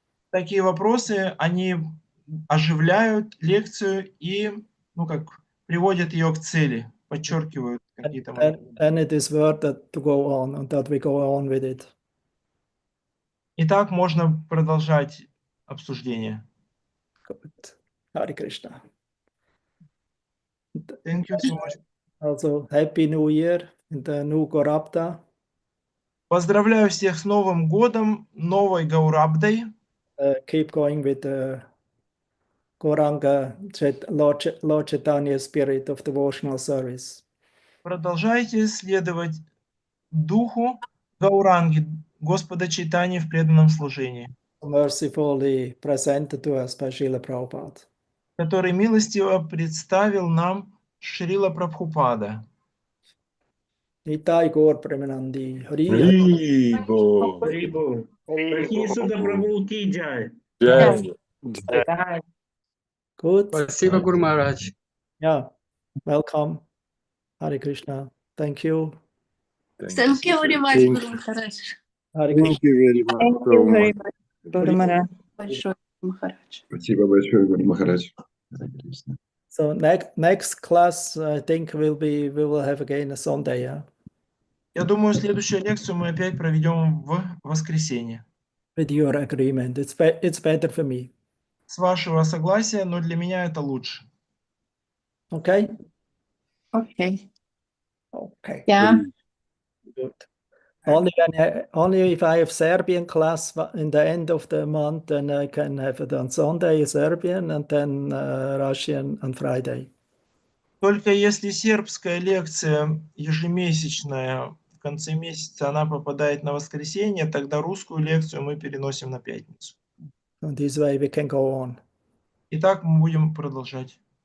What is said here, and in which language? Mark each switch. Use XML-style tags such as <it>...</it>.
<ru>Такие вопросы, они оживляют лекцию и, приводят ее к цели, подчеркивают какие-то моменты.</ru> <en>And it is worth it to go on, and that we go on with it.</en> <ru>И так можно продолжать обсуждение.</ru> <en>Good. Hare Krishna. Thank you so much. Also, Happy New Year in the new Gorabda.</en> <ru>Поздравляю всех с Новым годом, новой Гаурабдой.</ru> <en>Keep going with the Goranga Lord Chaitanya spirit of devotional service.</en> <ru>Продолжайте следовать духу Гауранги, Господа Чайтаньи в преданном служении,</ru> <en>Mercifully presented to us by Srila Prabhupada.</en> <ru>который милостиво представил нам Шрила Прабхупада.</ru> <bn>Nitai Gaur Premanandi. Харибол. Прохи Суда Прабху ки джай.</bn> <en>Good.</en> <ru>Спасибо, Гуру Махарадж.</ru> <en>Yeah. Welcome. Hare Krishna. Thank you. Thank you very much, Guru Maharaj. Hare Krishna. Thank you very much, Guru Maharaj.</en> <ru>Большое, Махарадж. Спасибо большое, Гуру Махарадж. Харе Кришна.</ru> <en>So next class, I think we will have again a Sunday. Yeah?</en> <ru>Я думаю, следующую лекцию мы опять проведем в воскресенье.</ru> <en>With your agreement, it's better for me.</en> <ru>С вашего согласия, но для меня это лучше.</ru> <en>Okay. Okay. Okay. Yeah. Good. Only if I have Serbian class in the end of the month, then I can have it on Sunday Serbian and then Russian on Friday.</en> <ru>Только если сербская лекция ежемесячная, в конце месяца она попадает на воскресенье, тогда русскую лекцию мы переносим на пятницу.</ru> <en>So this way we can go on.</en> <ru>И так мы будем продолжать.</ru>